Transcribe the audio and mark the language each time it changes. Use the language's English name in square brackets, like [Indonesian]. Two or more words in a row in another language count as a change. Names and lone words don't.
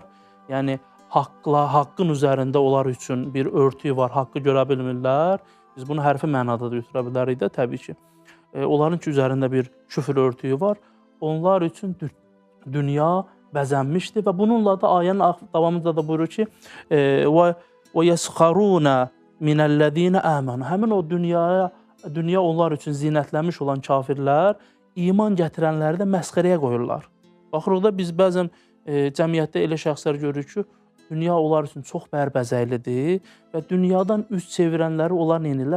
[Azerbaijani] Yəni, haqqın üzərində onlar üçün bir örtüyü var, haqqı görə bilmirlər. Biz bunu hərfi mənada da götürə bilərik də, təbii ki. Onların ki, üzərində bir küfür örtüyü var. Onlar üçün dünya bəzənmişdir və bununla da ayənin davamında da buyurur ki, [Arabic] وَيَسْخَرُونَ مِنَ الَّذ۪ينَ آمَنُوا. [Azerbaijani] Həmin o dünya onlar üçün zinətlənmiş olan kafirlər iman gətirənləri də məsxərəyə qoyurlar. Baxırıq da biz bəzən cəmiyyətdə elə şəxslər görürük ki, dünya onlar üçün çox bərbəzəklidir və dünyadan üz çevirənləri onlar neynirlər?